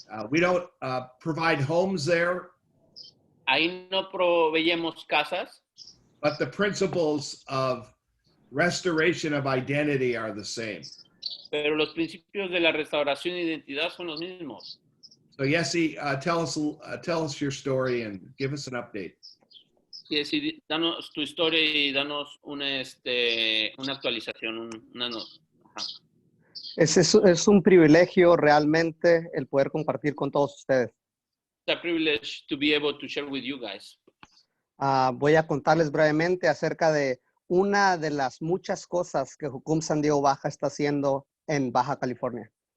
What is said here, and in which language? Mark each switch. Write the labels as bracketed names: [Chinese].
[English] We don't provide homes there, [Spanish] Ahí no proveemos casas, [English] but the principles of restoration of identity are the same. [Spanish] pero los principios de la restauración de identidad son los mismos. [English] So Yessi, tell us your story and give us an update. [Spanish] Sí, danos tu historia y danos una actualización. Ajá. Es un privilegio realmente el poder compartir con todos ustedes. [English] It's a privilege to be able to share with you guys. [Spanish] Voy a contarles brevemente acerca de una de las muchas cosas que Jucum San Diego Baja está haciendo en Baja California.